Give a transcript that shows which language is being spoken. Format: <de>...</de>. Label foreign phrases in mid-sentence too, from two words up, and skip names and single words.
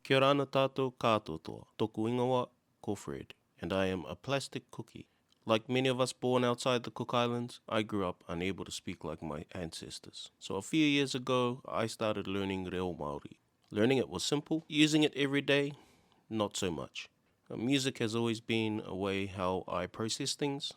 <rar>Kia ora ana tātou katoa. Tōku ingoa ko Fred,</rar> <en>and I am a plastic cookie. Like many of us born outside the Cook Islands, I grew up unable to speak like my ancestors. So a few years ago, I started learning</en> <rar>reo Māori.</rar> <en>Learning it was simple. Using it every day, not so much. Music has always been a way how I process things.</en>